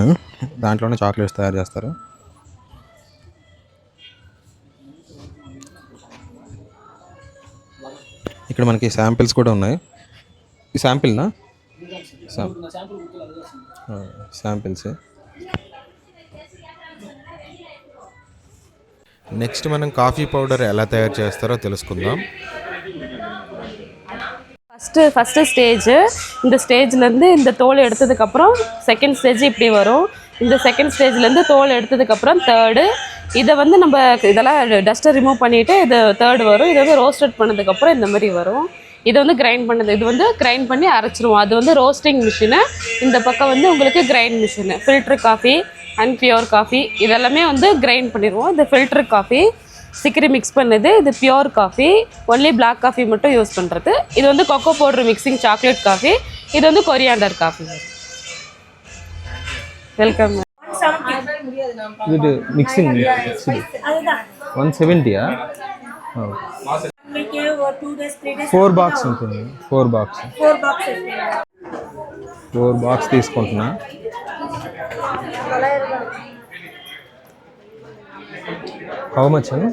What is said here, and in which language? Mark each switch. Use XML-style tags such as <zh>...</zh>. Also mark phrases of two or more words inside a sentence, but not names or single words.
<te>దాంట్లోనే చాక్లెట్స్ తయారు చేస్తారు. ఇక్కడ మనకి శాంపిల్స్ కూడా ఉన్నాయి. ఈ శాంపిల్నా? శాంపిల్స్. నెక్స్ట్ మనం</te> <en>coffee powder</en> <te>ఎలా తయారు చేస్తారో తెలుసుకుందాం.</te> <en>first stage.</en> <ta>இந்த ஸ்டேஜ்லேருந்து இந்த தோல் எடுத்ததுக்கப்புறம்</ta> <en>second stage</en> <ta>இப்படி வரும். இந்த செகண்ட் ஸ்டேஜ்லேருந்து தோல் எடுத்ததுக்கப்புறம் தேர்டு. இதை வந்து நம்ம இதெல்லாம் டஸ்ட்டை ரிமூவ் பண்ணிவிட்டு இது தேர்டு வரும். இது வந்து ரோஸ்டட் பண்ணதுக்கப்புறம் இந்த மாதிரி வரும். இது வந்து கிரைண்ட் பண்ணது, இது வந்து கிரைண்ட் பண்ணி அரைச்சிருவோம். அது வந்து</ta> <en>roasting machine.</en> <ta>இந்த பக்கம் வந்து உங்களுக்கு</ta> <en>grind machine. filter coffee and pure coffee</en> <ta>இதெல்லாமே வந்து கிரைண்ட் பண்ணிடுவோம். இது</ta> <en>filter coffee chicory mix</en> <ta>பண்ணது. இது</ta> <en>pure coffee, only black coffee</en> <ta>மட்டும் யூஸ் பண்ணுறது. இது வந்து</ta> <en>cocoa powder mixing chocolate coffee.</en> <ta>இது வந்து</ta> <en>coriander coffee.</en> <ta>வெல்கம்.</ta> <te>ఇది మిక్సింగ్ 170. 4 బాక్స్ ఉంటుంది. 4 బాక్స్ తీసుకుంటున్నా.</te> <en>how much?</en>